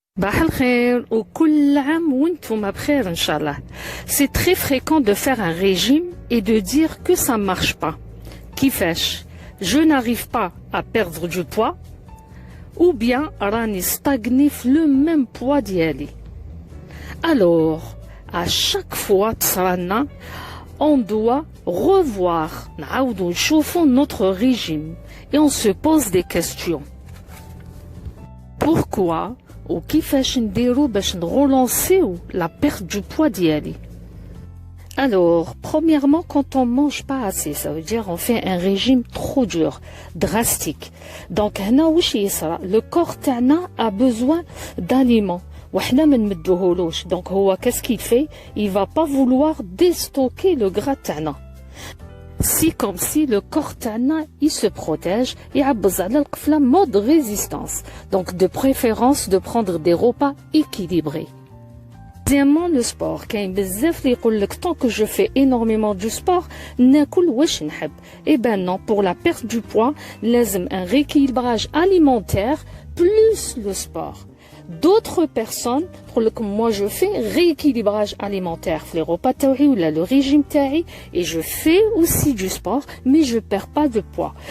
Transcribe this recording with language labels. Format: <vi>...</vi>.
<ar>صباح الخير وكل عام وانتم بخير ان شاء الله.</ar> <fr>C'est très fréquent de faire un régime et de dire que ça marche pas.</fr> <ar>كيفاش؟</ar> <fr>Je n'arrive pas à perdre du poids ou bien</fr> <ar>راني</ar> <fr>stagné في le même poids</fr> <ar>ديالي.</ar> <fr>Alors, à chaque fois</fr> <ar>تصرالنا</ar> <fr>on doit revoir</fr> <ar>نعاودو نشوفو</ar> <fr>notre régime et on se pose des questions. Pourquoi ou</fr> <ar>كيفاش نديرو باش نرولونسيو</ar> <fr>la perte du poids</fr> <ar>ديالي.</ar> <fr>Alors, premièrement, quand on mange pas assez, ça veut dire on fait un régime trop dur, drastique. Donc,</fr> <ar>هنا واش يصرى؟</ar> <fr>le corps</fr> <ar>تاعنا</ar> <fr>a besoin d'aliments.</fr> <ar>وحنا ما نمدوهولوش.</ar> <fr>Donc,</fr> <ar>هو</ar> <fr>qu'est-ce qu'il fait? Il va pas vouloir déstocker le gras</fr> <ar>تاعنا.</ar> <fr>Si comme si le corps</fr> <ar>تاعنا</ar> <fr>il se protège</fr> <ar>يعبز على القفله</ar> <fr>mode résistance. Donc de préférence de prendre des repas équilibrés. Deuxièmement, le sport.</fr> <ar>كاين بزاف اللي يقول لك</ar> <fr>tant que je fais énormément du sport</fr> <ar>ناكل واش نحب.</ar> <fr>Eh ben non, pour la perte du poids</fr> <ar>لازم</ar> <fr>un rééquilibrage alimentaire plus le sport. D'autres personnes, pour le que moi je fais rééquilibrage alimentaire, les repas</fr> <ar>taoui</ar> <fr>ou le régime taoui, et je fais aussi du sport, mais je perds pas de poids.</fr>